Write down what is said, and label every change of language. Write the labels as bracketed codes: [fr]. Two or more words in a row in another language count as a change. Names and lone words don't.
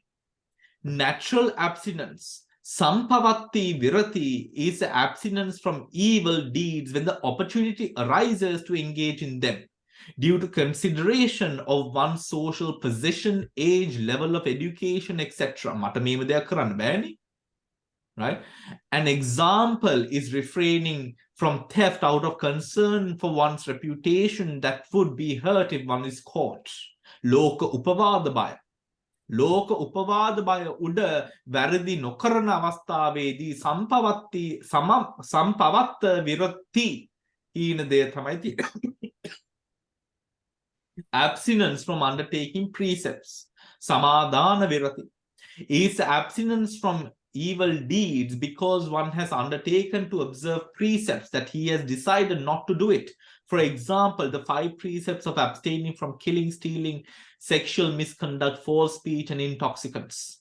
[en] Natural abstinence, [pi] sampavatti virati, [en] is abstinence from evil deeds when the opportunity arises to engage in them due to consideration of one's social position, age, level of education, etc. Right? An example is refraining from theft out of concern for one's reputation that would be hurt if one is caught. [si] ලෝක උපවාද බය. ලෝක උපවාද බය උඩ වැරදි නොකරන අවස්ථාවේදී [pi] සම්පවත්ත විරති [si] හීන දෙය තමයි තියෙන්නේ. [en] Abstinence from undertaking precepts. [pi] Samadana virati [en] is abstinence from evil deeds because one has undertaken to observe precepts that he has decided not to do it. For example, the 5 precepts of abstaining from killing, stealing, sexual misconduct, false speech, and intoxicants.